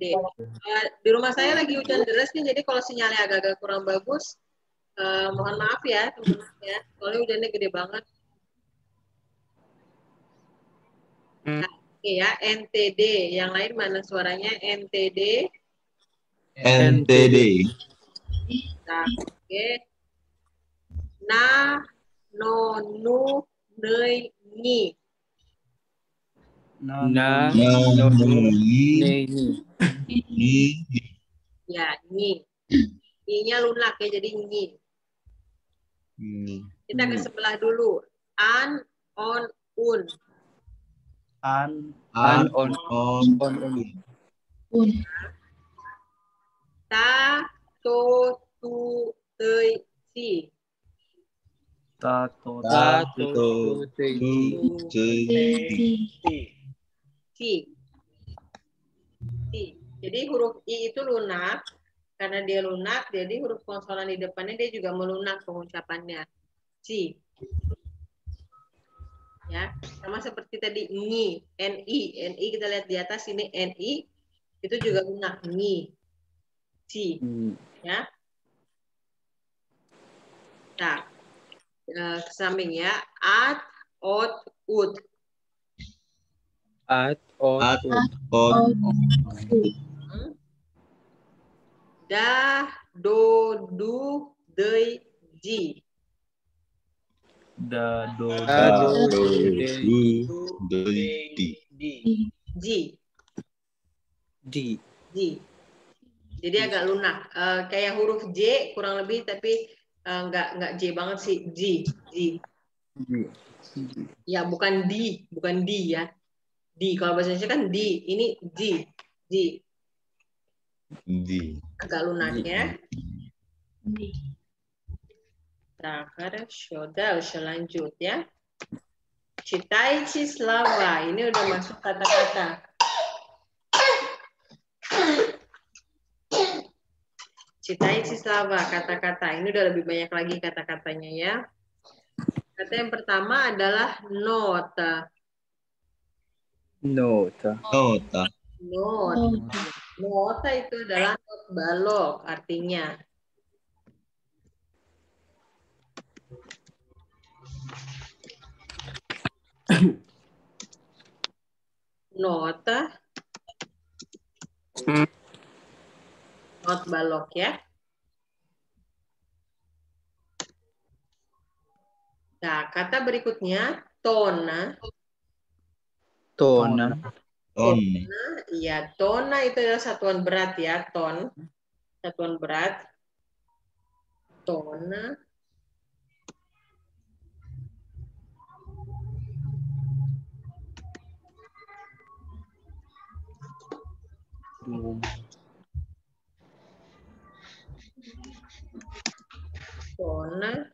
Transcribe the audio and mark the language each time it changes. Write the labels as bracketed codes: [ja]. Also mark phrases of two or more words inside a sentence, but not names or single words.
[id] Di rumah saya lagi hujan deras nih, jadi kalau sinyalnya agak-agak kurang bagus, mohon maaf ya teman-teman ya. Soalnya hujannya gede banget. Nah, Oke ya, NTD. Yang lain mana suaranya? NTD. NTD. Nah, oke. [ru] Na, no, nu, nei, ni. Na, No, no, ni, ni. ni, [id] Ya, ni. Ni-nya lunak ya, jadi ni. [ru] ni. [id] Kita ke sebelah dulu. [ru] An, on, un. An, An, On, on. Un. Ta, to, tu, tei, si. tato, Ta, to, to, te, tu, ti. ti. Si. Si. [id] Jadi huruf I itu lunak. Karena dia lunak, jadi huruf konsonan di depannya dia juga melunak pengucapannya. [ru] Si. [id] Ya, sama seperti tadi ni, ni kita lihat di atas ini ni itu juga lunak ni. Si. Ya. Nah, ke samping ya. [ru] At, ot, ut. At, ot, At, ut. ot, Da, do, du, dei, ji. da, do, Da, da, do, do, de, du, di. Ji. di. [id] Ji. Jadi agak lunak. Kayak huruf J kurang lebih, tapi nggak J banget sih. Ji. Ji. Ya, bukan di ya. Di. Kalau bahasa Indonesia kan di. Ini ji. Ji. [ru] Di. [id] Agak lunak ya. Nah, хорошо, lanjut ya. [ru] Читайте слова. [id] Ini udah masuk kata-kata. [ru] Читайте слова, [id] kata-kata. Ini udah lebih banyak lagi kata-katanya ya. Kata yang pertama adalah nota. [ru] Nota. Nota. Nota. [id] Nota itu adalah not balok artinya. [ru] Nota. [id] Not balok ya. Nah, kata berikutnya tona. [ru] Tona. Tona. [id] Iya, tona itu adalah satuan berat ya, ton. Satuan berat. [ru] Tona. Tona.